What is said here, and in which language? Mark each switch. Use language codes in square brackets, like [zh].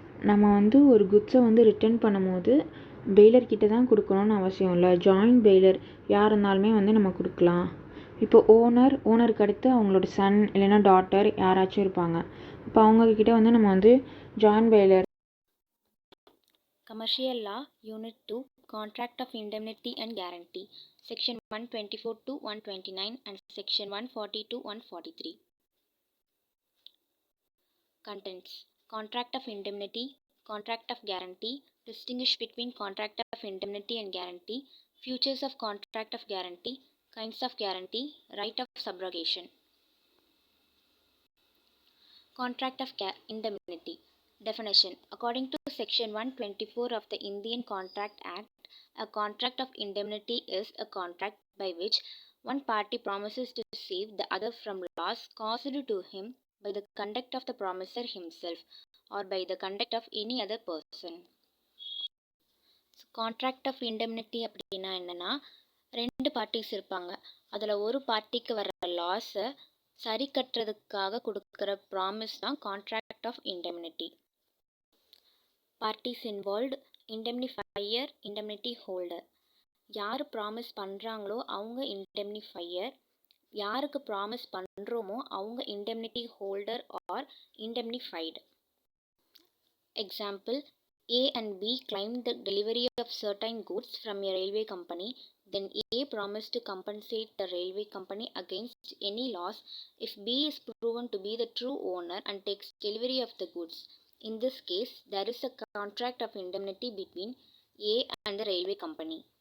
[ta] நம்ம வந்து ஒரு குட்ஸை வந்து ரிட்டர்ன் பண்ணும்போது பெயிலர்கிட்ட தான் கொடுக்கணும்னு அவசியம் இல்லை. ஜாயின்ட் பெயிலர் யார் இருந்தாலுமே வந்து நம்ம கொடுக்கலாம். இப்போ ஓனருக்கு அடுத்து அவங்களோட சன் இல்லைன்னா டாட்டர் யாராச்சும் இருப்பாங்க. இப்போ அவங்கக்கிட்ட வந்து நம்ம வந்து joint bailor. [en] Commercial Law, Unit 2, Contract of Indemnity and Guarantee, Section 124 to 129 and Section 140 to 143. Contents: Contract of Indemnity, Contract of Guarantee, distinguish between Contract of Indemnity and Guarantee, features of Contract of Guarantee, kinds of guarantee, right of subrogation. Contract of Indemnity. Definition. According to Section 124 of the Indian Contract Act, a contract of indemnity is a contract by which one party promises to save the other from loss caused to him by the conduct of the promisor himself or by the conduct of any other person. [ta] Contract of indemnity அப்படின்னா என்னன்னா, 2 parties இருப்பாங்க. அதில் ஒரு பார்ட்டிக்கு வர லாஸை சரி கட்டுறதுக்காக கொடுக்குற ப்ராமிஸ் தான் contract of இண்டெம்னிட்டி. Parties involved: இண்டெம்னிஃபையர், இண்டெம்னிட்டி holder. யார் ப்ராமிஸ் பண்ணுறாங்களோ அவங்க இண்டெம்னிஃபையர், யாருக்கு ப்ராமிஸ் பண்ணுறோமோ அவங்க இண்டெம்னிட்டி holder R இண்டெம்னிஃபைடு. [en] Example: A and B claimed the delivery of certain goods from a railway company. Then A promised to compensate the railway company against any loss if B is proven to be the true owner and takes delivery of the goods. In this case, there is a contract of indemnity between A and the railway company.